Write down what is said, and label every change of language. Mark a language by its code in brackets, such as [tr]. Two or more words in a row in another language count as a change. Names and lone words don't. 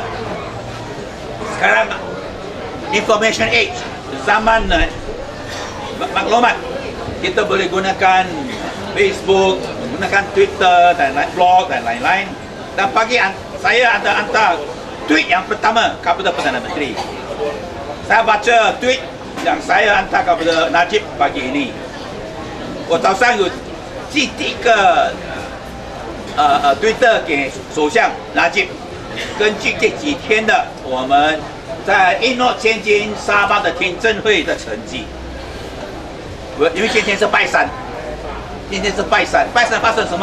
[ms] Sekarang [en] information age, [ms] zaman maklumat, kita boleh gunakan Facebook, gunakan Twitter dan blog dan lain-lain. Dan pagi saya ada hantar tweet yang pertama kepada Perdana Menteri. Saya baca tweet yang saya hantar kepada Najib pagi ini. [zh] 我早上有寄第一个Twitter 给首相纳吉，根据这几天的我们在一诺千金沙巴的听证会的成绩。因为今天是拜山，今天是拜山，拜山发生什么？